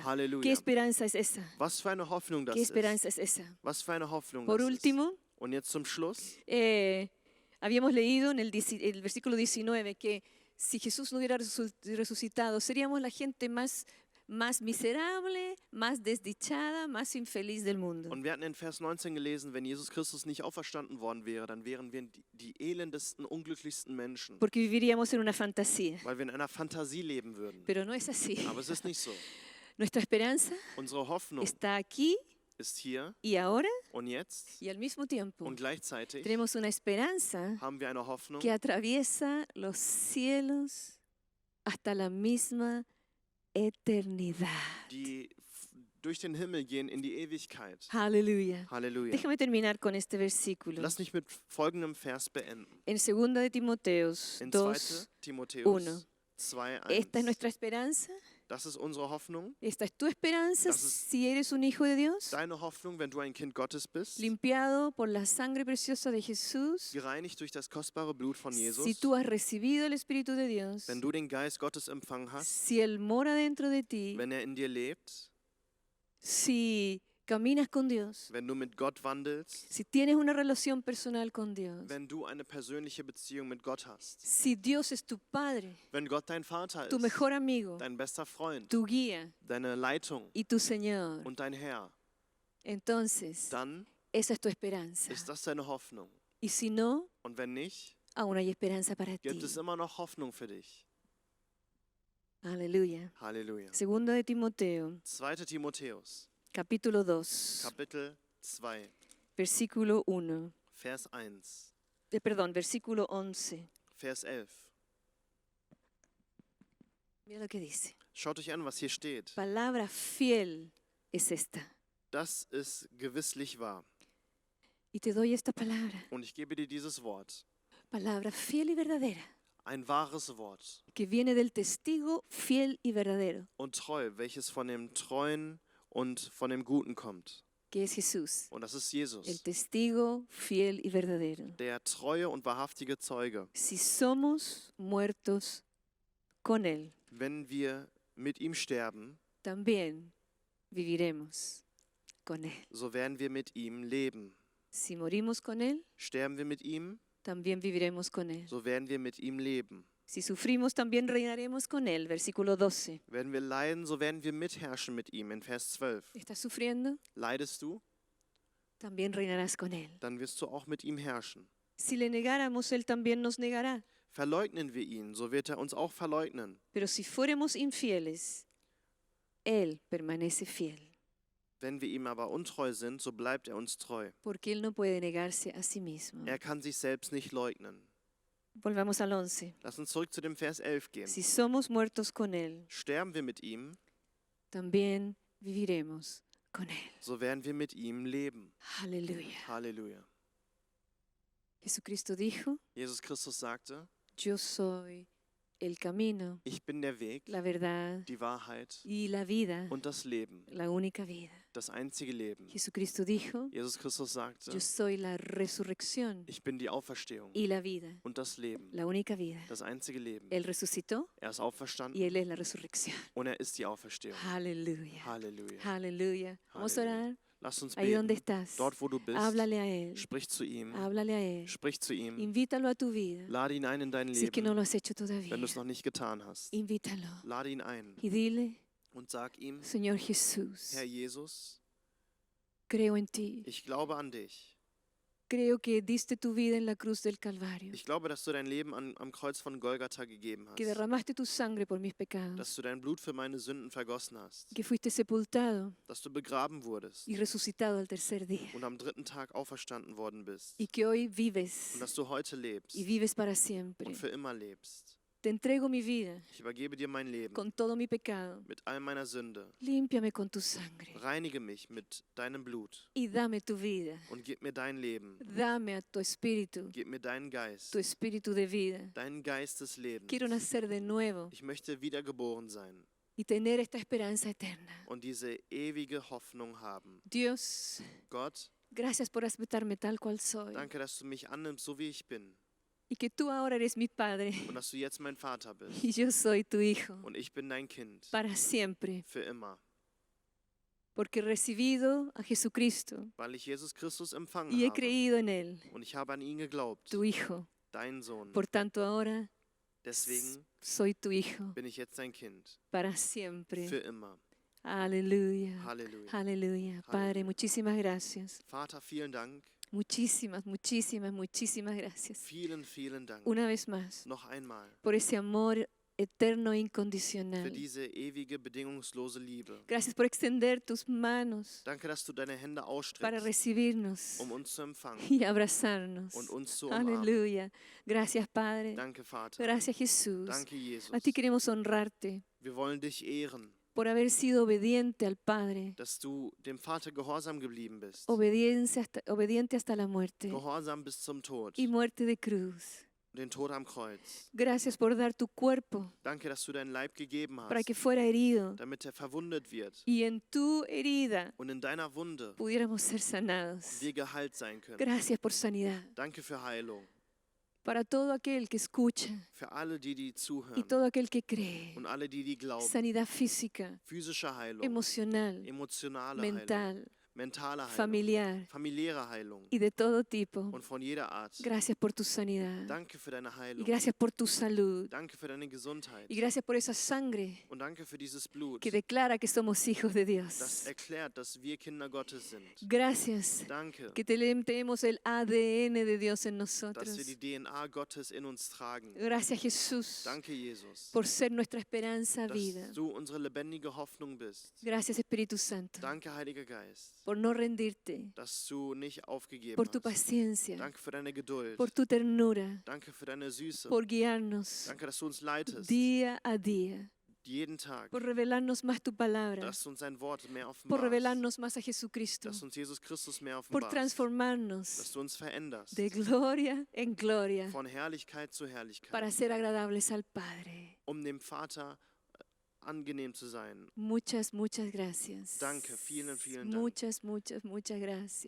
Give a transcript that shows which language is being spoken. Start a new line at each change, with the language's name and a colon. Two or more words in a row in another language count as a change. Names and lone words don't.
German: Halleluja.
Spanish: esperanza es esa?
German: Was für eine Hoffnung das
Spanish: ¿Qué
German: ist.
Spanish: esperanza es esa?
German: Was für eine Hoffnung
Spanish: Por
German: das
Spanish: último,
German: ist. Und jetzt zum Schluss.
Spanish: habíamos leído en el versículo 19 que si Jesús no hubiera resucitado, seríamos la gente más miserable, más desdichada, más infeliz del mundo.
German: Und wir hatten in Vers 19 gelesen, wenn Jesus Christus nicht auferstanden worden wäre, dann wären wir die elendesten, unglücklichsten Menschen,
Spanish: Porque viviríamos en una fantasía.
German: weil wir in einer Fantasie leben würden.
Spanish: Pero no es así.
German: Aber es ist nicht so.
Spanish: Nuestra esperanza
German: Unsere Hoffnung
Spanish: está aquí
German: ist hier
Spanish: y ahora
German: und jetzt
Spanish: y al mismo tiempo.
German: und gleichzeitig
Spanish: Tenemos una esperanza
German: haben wir eine Hoffnung,
Spanish: que atraviesa los cielos hasta la misma eternidad.
German: die durch den Himmel gehen in die Ewigkeit.
Spanish: Aleluya.
German: Halleluja.
Spanish: Déjame terminar con este versículo.
German: Lass mich mit folgendem Vers beenden.
Spanish: En 2 de Timoteos
German: In 2, 2. Timotheus 1. 2,1.
Spanish: esta es nuestra esperanza.
German: Das ist unsere Hoffnung.
Spanish: Esta es tu esperanza
German: Das ist
Spanish: si eres un hijo de Dios,
German: Deine Hoffnung, wenn du ein Kind Gottes bist,
Spanish: limpiado por la sangre preciosa de Jesús.
German: gereinigt durch das kostbare Blut von Jesus.
Spanish: Si tú has recibido el Espíritu de Dios,
German: Wenn du den Geist Gottes empfangen hast,
Spanish: si Él mora dentro de ti,
German: wenn er in dir lebt,
Spanish: si caminas con Dios,
German: wenn du mit Gott wandelst,
Spanish: si tienes una relación personal con Dios,
German: wenn du eine persönliche Beziehung mit Gott hast,
Spanish: si Dios es tu Padre,
German: wenn Gott dein Vater
Spanish: tu
German: ist,
Spanish: mejor amigo,
German: dein bester Freund,
Spanish: tu guía
German: deine Leitung
Spanish: y tu Señor,
German: und dein Herr,
Spanish: entonces
German: dann
Spanish: esa es tu esperanza.
German: ist das deine Hoffnung.
Spanish: Y si no,
German: Und wenn nicht,
Spanish: aún hay esperanza para ti.
German: gibt es immer noch Hoffnung für dich.
Spanish: Aleluya.
German: Halleluja.
Spanish: 2 de Timoteo,
German: 2. Timotheus,
Spanish: capítulo 2,
German: Kapitel 2,
Spanish: versículo 1.
German: Vers 1,
Spanish: Versículo 11.
German: Vers 11.
Spanish: Mira lo que dice.
German: Schaut euch an, was hier steht.
Spanish: Palabra fiel es esta.
German: Das ist gewisslich wahr.
Spanish: Y te doy esta palabra.
German: Und ich gebe dir dieses Wort,
Spanish: Palabra fiel y verdadera.
German: ein wahres Wort
Spanish: Que viene del testigo fiel y verdadero.
German: und treu, welches von dem Treuen und von dem Guten kommt.
Spanish: Que es Jesús.
German: Und das ist
Spanish: El
German: Jesus,
Spanish: testigo fiel y verdadero.
German: der treue und wahrhaftige Zeuge.
Spanish: Si somos muertos con Él,
German: Wenn wir mit ihm sterben,
Spanish: también viviremos con Él.
German: so werden wir mit ihm leben.
Spanish: Si morimos con Él,
German: Sterben wir mit ihm,
Spanish: también viviremos con Él.
German: so werden wir mit ihm leben.
Spanish: Si sufrimos, también reinaremos con Él. Versículo 12.
German: Werden wir leiden, so werden wir mitherrschen mit ihm. In Vers 12.
Spanish: ¿Estás sufriendo?
German: Leidest du,
Spanish: También reinarás con Él.
German: dann wirst du auch mit ihm herrschen.
Spanish: Si le negáramos, Él también nos negará.
German: Verleugnen wir ihn, so wird er uns auch verleugnen.
Spanish: Pero si fuéramos infieles, Él permanece fiel,
German: Wenn wir ihm aber untreu sind, so bleibt er uns treu.
Spanish: porque Él no puede negarse a sí mismo.
German: Er kann sich selbst nicht leugnen.
Spanish: Volvamos al 11.
German: Lass uns zurück zu dem Vers 11 gehen.
Spanish: Si somos muertos con Él,
German: Sterben wir mit ihm,
Spanish: también viviremos con Él.
German: so werden wir mit ihm leben.
Spanish: Aleluya.
German: Halleluja.
Spanish: Jesucristo dijo,
German: Jesus Christus sagte,
Spanish: yo soy el camino,
German: ich bin der Weg,
Spanish: la verdad
German: die Wahrheit
Spanish: y la vida,
German: und das Leben,
Spanish: la única vida.
German: das einzige Leben.
Spanish: Jesucristo dijo,
German: Jesus Christus sagte,
Spanish: yo soy la resurrección
German: ich bin die Auferstehung
Spanish: y la vida,
German: und das Leben,
Spanish: la única vida.
German: das einzige Leben.
Spanish: Él resucitó
German: Er ist auferstanden
Spanish: y Él es la resurrección.
German: und er ist die Auferstehung.
Spanish: Aleluya.
German: Halleluja.
Spanish: Aleluya. Vamos a orar.
German: Lass uns
Spanish: Ahí donde
German: beten.
Spanish: estás,
German: Dort, wo du bist,
Spanish: háblale a Él.
German: sprich zu ihm.
Spanish: Háblale a Él.
German: Sprich zu ihm.
Spanish: Invítalo a tu vida.
German: Lade ihn ein in dein
Spanish: Si es que no
German: Leben,
Spanish: lo has hecho todavía,
German: wenn du es noch nicht getan hast.
Spanish: invítalo.
German: Lade ihn ein
Spanish: Y dile,
German: und sag ihm,
Spanish: Señor Jesús,
German: Herr Jesus,
Spanish: creo en ti.
German: ich glaube an dich.
Spanish: Creo que diste tu vida en la cruz del Calvario.
German: Ich glaube, dass du dein Leben am Kreuz von Golgatha gegeben
Spanish: Que
German: hast.
Spanish: derramaste tu sangre por mis pecados.
German: Dass du dein Blut für meine Sünden vergossen hast.
Spanish: Que fuiste sepultado
German: Dass du begraben wurdest
Spanish: y resucitado al tercer día.
German: und am dritten Tag auferstanden worden bist.
Spanish: Y que hoy vives
German: Und dass du heute lebst
Spanish: y vives para siempre.
German: und für immer lebst.
Spanish: Te entrego mi vida
German: Ich übergebe dir mein Leben
Spanish: con todo mi pecado.
German: mit all meiner Sünde.
Spanish: Límpiame con tu sangre
German: Reinige mich mit deinem Blut
Spanish: y dame tu vida.
German: und gib mir dein Leben.
Spanish: Dame a tu espíritu,
German: Gib mir deinen Geist,
Spanish: tu espíritu de vida.
German: deinen Geist des Lebens.
Spanish: Quiero nacer de nuevo
German: Ich möchte wiedergeboren sein
Spanish: y tener esta esperanza eterna.
German: und diese ewige Hoffnung haben.
Spanish: Dios,
German: Gott,
Spanish: gracias por aceptarme tal cual soy.
German: danke, dass du mich annimmst, so wie ich bin.
Spanish: Y que tú ahora eres mi Padre
German: Und dass du jetzt mein Vater bist.
Spanish: y yo soy tu Hijo
German: Und ich bin dein Kind.
Spanish: para siempre.
German: Für immer.
Spanish: Porque he recibido a Jesucristo
German: Weil ich Jesus Christus empfangen
Spanish: y he
German: habe.
Spanish: creído en Él,
German: Und ich habe an ihn geglaubt.
Spanish: tu Hijo.
German: Dein Sohn.
Spanish: Por tanto, ahora
German: Deswegen
Spanish: soy tu Hijo
German: bin ich jetzt dein Kind.
Spanish: para siempre.
German: Für immer.
Spanish: Aleluya.
German: Halleluja.
Spanish: Aleluya. Padre, muchísimas gracias.
German: Vater, vielen Dank.
Spanish: Muchísimas, muchísimas, muchísimas gracias.
German: Vielen, vielen Dank.
Spanish: Una vez más,
German: Noch einmal.
Spanish: por ese amor eterno e
German: Für
Spanish: incondicional.
German: diese ewige, bedingungslose Liebe.
Spanish: Gracias por extender tus manos
German: Danke, dass du deine Hände
Spanish: para
German: ausstreckst,
Spanish: recibirnos
German: uns zu empfangen
Spanish: y abrazarnos.
German: und uns zu umarmen.
Spanish: Aleluya. Gracias, Padre.
German: Danke, Vater.
Spanish: Gracias, Jesús.
German: Danke, Jesus.
Spanish: A ti queremos honrarte
German: Wir wollen dich ehren,
Spanish: por haber sido obediente al Padre,
German: dass du dem Vater gehorsam geblieben bist.
Spanish: obediente hasta la muerte
German: Gehorsam bis zum Tod.
Spanish: y muerte de cruz.
German: Den Tod am Kreuz.
Spanish: Gracias por dar tu cuerpo
German: Danke, dass du deinen Leib gegeben
Spanish: para que
German: hast,
Spanish: fuera herido
German: damit er verwundet wird
Spanish: y en tu herida
German: und in deiner Wunde
Spanish: pudiéramos ser sanados.
German: wir geheilt sein können.
Spanish: Gracias por sanidad.
German: Danke für Heilung.
Spanish: Para todo aquel que escucha
German: Für alle, die
Spanish: y
German: zuhören
Spanish: todo aquel que cree.
German: und alle, die glauben.
Spanish: Sanidad física,
German: Physische Heilung,
Spanish: emocional,
German: emotionale Heilung,
Spanish: mental,
German: mentale Heilung,
Spanish: familiar
German: familiäre Heilung
Spanish: y de todo tipo.
German: und von jeder Art.
Spanish: Gracias por tu sanidad
German: Danke für deine
Spanish: y
German: Heilung.
Spanish: gracias por tu salud
German: Danke für deine Gesundheit.
Spanish: y gracias por esa sangre
German: Und danke für dieses Blut,
Spanish: que declara que somos hijos de
German: das
Spanish: Dios.
German: erklärt, dass wir Kinder Gottes sind.
Spanish: Gracias
German: Danke,
Spanish: que tenemos el ADN de Dios en
German: dass wir
Spanish: nosotros.
German: die DNA Gottes in uns tragen.
Spanish: Gracias, Jesús,
German: Danke, Jesus,
Spanish: por ser nuestra esperanza vida.
German: dass du unsere lebendige Hoffnung bist.
Spanish: Gracias, Espíritu Santo,
German: Danke, Heiliger Geist,
Spanish: por no rendirte,
German: dass du nicht aufgegeben
Spanish: por tu
German: hast.
Spanish: paciencia,
German: Danke für deine Geduld.
Spanish: por tu ternura,
German: Danke für deine Süße.
Spanish: por guiarnos
German: Danke, dass du uns leitest.
Spanish: día a día,
German: Jeden Tag.
Spanish: por revelarnos más tu palabra,
German: Dass du uns dein Wort mehr
Spanish: por
German: offenbarst.
Spanish: revelarnos más a Jesucristo,
German: Dass du uns Jesus Christus mehr
Spanish: por
German: offenbarst. Dass
Spanish: transformarnos
German: du uns veränderst.
Spanish: de gloria en gloria
German: Von Herrlichkeit zu Herrlichkeit.
Spanish: para ser agradables al Padre.
German: Um dem Vater angenehm zu sein.
Spanish: Muchas, muchas gracias.
German: Danke, vielen, vielen Dank.
Spanish: Muchas, muchas, muchas gracias.